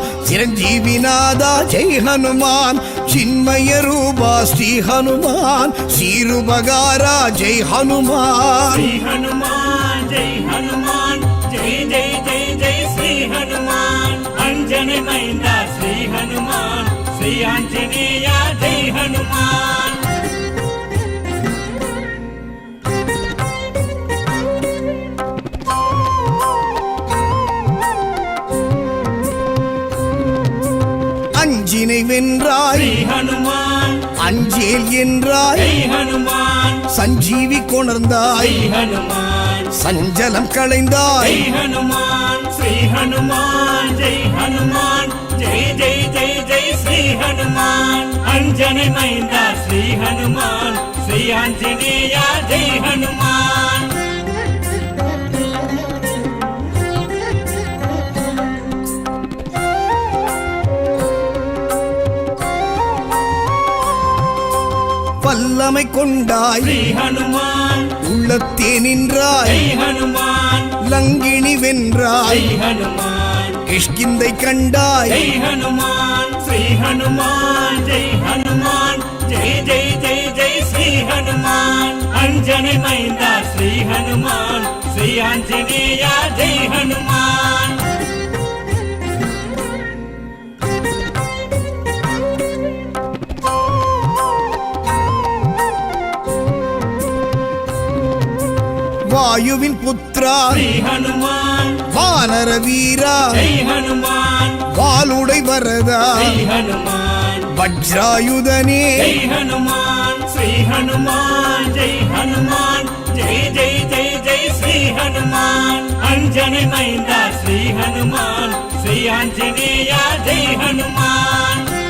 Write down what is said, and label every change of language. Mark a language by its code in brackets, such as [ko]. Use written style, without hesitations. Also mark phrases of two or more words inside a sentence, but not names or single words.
[sa] చిరంజీవినాదా జై హనుమాన్ చిన్మయ రూపా శ్రీ హనుమాన్ శ్రీరుబగారా జై హనుమాన్. శ్రీ హనుమాన్ జై హనుమాన్ జై జై జై జై శ్రీ హనుమాన్ అంజని మైంద శ్రీ హనుమాన్ శ్రీ ఆంజనేయ జై హనుమాన్. [ta] அஞ்சினை வென்றாய் శ్రీ హనుమాన్ அஞ்சேல் என்றாய் జై హనుమాన్ சஞ்சீவி கொணர்ந்தாய் శ్రీ హనుమాన్ சஞ்சலம் களைந்தாய். [sa] జై హనుమాన్ శ్రీ హనుమాన్ జై హనుమాన్ జై జై జై జై శ్రీ హనుమాన్ అంజని మైంద శ్రీ హనుమాన్ శ్రీ ఆంజనేయ జై హనుమాన్. [ta] வல்லமை கொண்டாய் శ్రీ హనుమాన్ உள்ளத்தே நின்றாய் జై హనుమాన్ லங்கினி జై வென்றாய் హనుమాన్ கிஷ்கிந்தை கண்டாய். [sa] జై హనుమాన్ శ్రీ హనుమాన్ జై హనుమాన్ జై జై జై జై శ్రీ హనుమాన్ అంజని మైంద శ్రీ హనుమాన్ శ్రీ ఆంజనేయ జై హనుమాన్. [ta] வாயுவின் புத்ரா శ్రీ హనుమాన్ வானர வீரா జై హనుమాన్ வாளுடை வரதா జై హనుమాన్ வஜ்ராயுதனே [sa] జై హనుమాన్ శ్రీ హనుమాన్ జై హనుమాన్ జై జై జై జై శ్రీ హనుమాన్ అంజని మైంద శ్రీ హనుమాన్ శ్రీ ఆంజనేయ జై హనుమాన్.